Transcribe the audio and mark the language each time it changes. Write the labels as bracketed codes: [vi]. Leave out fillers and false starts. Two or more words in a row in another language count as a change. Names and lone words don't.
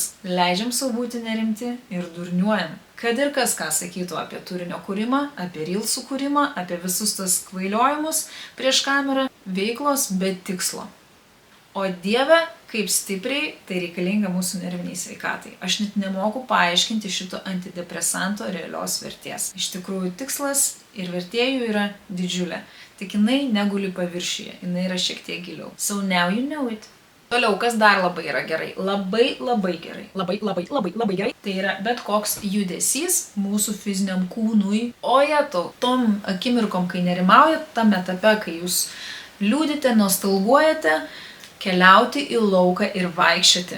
[lt] Leidžiam sau būti nerimti ir durniuojam. Kad ir kas ką sakytų apie turinio kūrimą, apie rylsų kūrimą, apie visus tas kvailiojimus prieš kamerą, veiklos be tikslo. O Dieve, kaip stipriai tai reikalinga mūsų nerviniai sveikatai. Aš net nemoku paaiškinti šito antidepresanto realios vertės. Iš tikrųjų, tikslas ir vertėjų yra didžiulė. Tik jinai neguli paviršiuje, jinai yra šiek tiek giliau. [en] So now you know it. [lt] Toliau, kas dar labai yra gerai? Labai gerai. Labai gerai. Tai yra bet koks judesys mūsų fiziniam kūnui. O jetau, tom akimirkom, kai nerimaujat, tam etape, kai jūs liūdite, nostalguojate, keliauti į lauką ir vaikščioti.